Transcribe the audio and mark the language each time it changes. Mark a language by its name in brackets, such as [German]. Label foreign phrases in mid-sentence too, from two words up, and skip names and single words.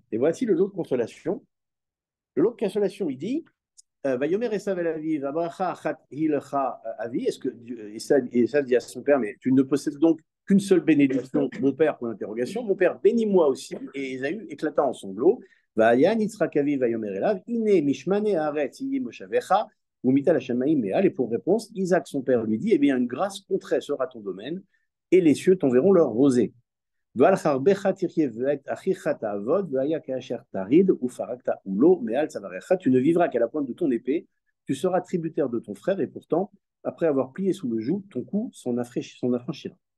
[French] Et voici le lot de consolation. Le lot de consolation, il dit [Hebrew] ויאמר עשו אל אביו, הברכה אחת הוא לך אבי. [French] Est-ce que Esav dit à son père, mais tu ne possèdes donc qu'une seule bénédiction, mon père, pour l'interrogation. Mon père, bénis-moi aussi. Et Ésaü éclata en sanglots. [Hebrew] ויען יצחק אביו ויאמר אליו, הנה משמני הארץ יהיה מושבך, ומטל השמים מעל. [French] Et pour réponse, Isaac, son père, lui dit, eh bien, une grâce contraire sera ton domaine, et les cieux t'enverront leur rosée. Tu ne vivras qu'à la pointe de ton épée, tu seras tributaire de ton frère, et pourtant, après avoir plié sous le joug, ton cou s'en affranchira.